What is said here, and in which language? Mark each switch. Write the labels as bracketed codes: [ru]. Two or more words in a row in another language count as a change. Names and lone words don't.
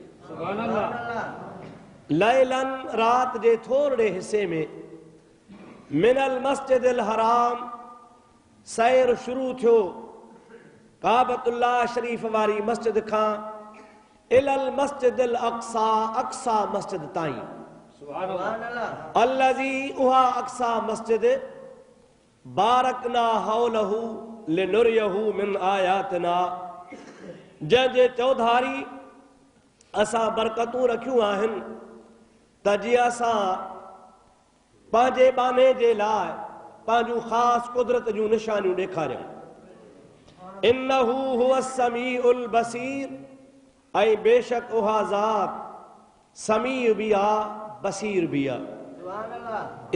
[sd] लैलन रात जे थोरे हिस्से में, [ar] من المسجد الحرام [sd] सैर शुरू थियो काबतुल्लाह शरीफ वारी मस्जिद खां [ar] إلى المسجد الأقصى, [sd] अक़सा मस्जिद ताईं। [ar] الذي [sd] उहा अक़सा मस्जिद [ar] باركنا حوله لنريه من آياتنا, [sd] जंहिंजे चौधारी असां बरकतूं रखियूं आहिनि त जीअं असां पंहिंजे बाने जे लाइ पंहिंजूं ख़ासि कुदरत जूं निशानियूं ॾेखारियूं। [ar] إنه هو السميع البصير, [sd] ऐं बेशक उहा ज़ात समीअ बि आहे बसीर बि आहे।